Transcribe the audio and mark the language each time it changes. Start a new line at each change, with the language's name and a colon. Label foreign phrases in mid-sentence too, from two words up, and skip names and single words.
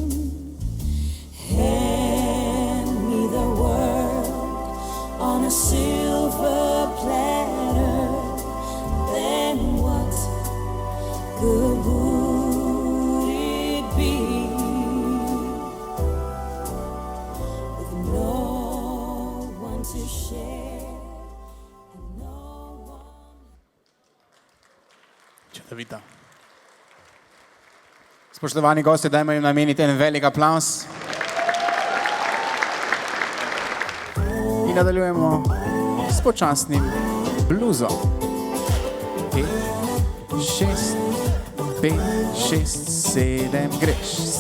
English: Hand me the world on a silver platter, then what good would it be? With no one to share and no one.
Slovenian: Čudovito. Spoštovani gosti, dajmo jim nameniti en velik aplavz. In nadaljujemo s počasnim bluzom. 5, 6, 5, 6, 7, greš.